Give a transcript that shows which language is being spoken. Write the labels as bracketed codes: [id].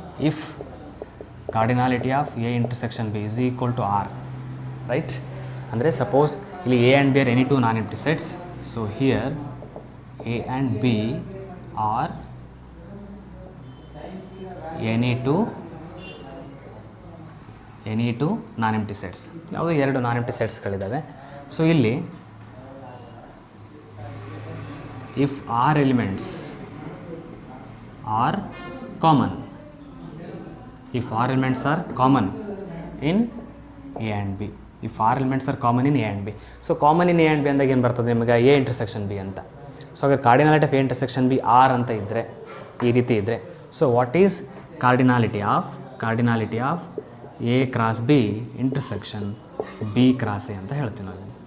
[en] If cardinality of A intersection B is equal to r, right? ಅಂದರೆ suppose ಇಲ್ಲಿ A and B are any two non empty sets. So here A and B are any two non empty sets. [kn] ಯಾವುದೋ 2 ನಾನ್ empty ಸೆಟ್ಸ್ಗಳಿದ್ದಾವೆ. [en] So ಇಲ್ಲಿ if r elements are common, if r elements are common in a and b, if r elements are common in a and b. [kn] So common in a and B ಅಂದಾಗ ಏನು ಬರ್ತದೆ ನಿಮಗೆ? A intersection B ಅಂತ. So ಹಾಗಾದ್ರೆ ಕಾರ್ಡಿನಾಲಿಟಿ of A intersection B R ಅಂತ ಇದ್ದರೆ, ಈ ರೀತಿ ಇದ್ದರೆ, [en] so what is cardinality of A cross B intersection B cross A [kn] ಅಂತ ಹೇಳ್ತೀವಿ ನಾವು.